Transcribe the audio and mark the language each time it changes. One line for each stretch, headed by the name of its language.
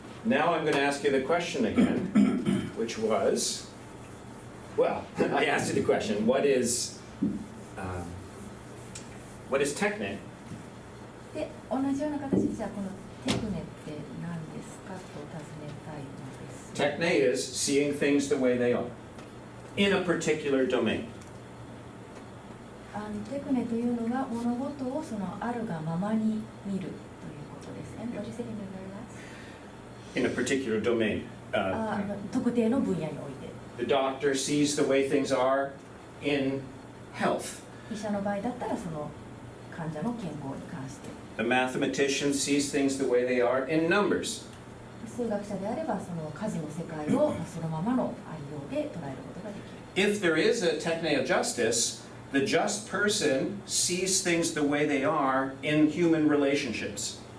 English: Now I'm going to ask you the question again, which was, well, I asked you the question, what is techne?
Japanese: で、同じような形で、じゃあこのテクネって何ですかと尋ねたいのです。
English: Techne is seeing things the way they are in a particular domain.
Japanese: テクネというのが物事をそのあるがままに見るということですね。
English: What do you say in In a particular domain.
Japanese: 特定の分野において。
English: The doctor sees the way things are in health.
Japanese: 医者の場合だったらその患者の健康に関して。
English: The mathematician sees things the way they are in numbers.
Japanese: 数学者であればその数の世界をそのままのありようで捉えることができる。
English: If there is a techne of justice, the just person sees things the way they are in human relationships.